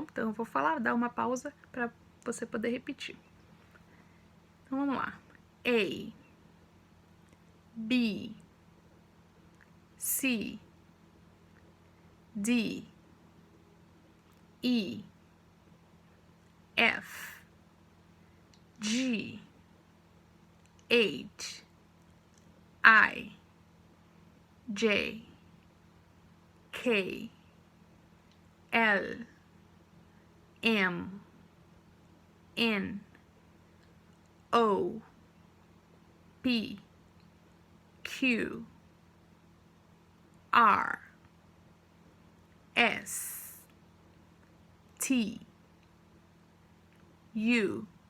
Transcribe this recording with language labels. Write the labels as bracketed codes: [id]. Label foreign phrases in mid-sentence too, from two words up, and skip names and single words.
[pt] Então, eu vou falar, dar uma pausa para você poder repetir. Então, vamos lá. A, B, C, D, E, F, G, H, I, J, K, L, M, N, O, P, Q, R, S, T, U,